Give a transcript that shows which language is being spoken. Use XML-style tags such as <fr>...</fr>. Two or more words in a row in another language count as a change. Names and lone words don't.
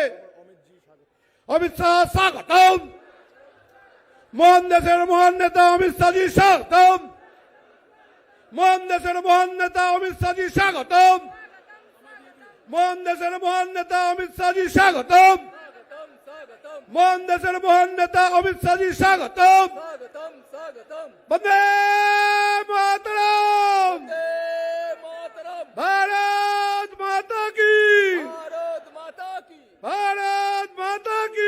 <bn>অমিত শাহ স্বাগতম, মহান দেশের মহান নেতা অমিত শাহজি স্বাগতম, মহান দেশের মহান নেতা অমিত শাহজি স্বাগতম, মহান দেশের মহান নেতা অমিত শাহজি স্বাগতম, মহান দেশের মহান নেতা অমিত শাহজি স্বাগতম।</bn> <hi>स्वागतम स्वागतम</hi> <bn>বন্দে মাতরম,</bn> <hi>मातरम भारत माता की, भारत माता की भारत माता की।</hi>